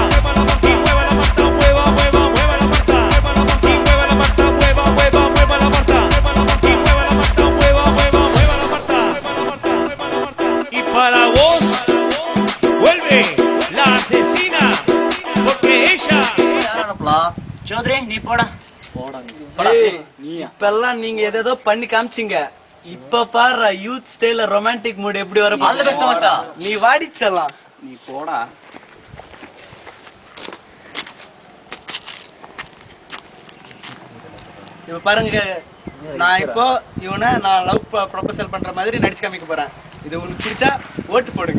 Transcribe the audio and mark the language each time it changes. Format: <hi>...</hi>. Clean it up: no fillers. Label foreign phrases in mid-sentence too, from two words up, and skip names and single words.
<es>Y mueva la Marta, mueva, mueva, mueva la Marta. Y mueva la Marta, mueva, mueva, mueva la Marta. Y mueva la Marta, mueva, mueva, mueva la Marta. Y para vos, vuelve la asesina, porque ella...</es> <ta>சௌத்ரி நீ போடா. இப்பெல்லாம் நீங்க ஏதோ பண்ணி காமிச்சிங்க. இப்ப பாரு</ta> <en>youth style romantic mood</en> <ta>எப்படி வர</ta> <en>All the best,</en> <ta>மச்சான். நீ வாடிச்சலாம். நீ போடா. இப்ப பாருங்க, நான் இப்போ இவனை நான்</ta> <en>love proposal</en> <ta>பண்ற மாதிரி நடிச்சு காமிக்க போறேன். இது உங்களுக்கு பிடிச்சா ஓட்டு போடுங்க.</ta>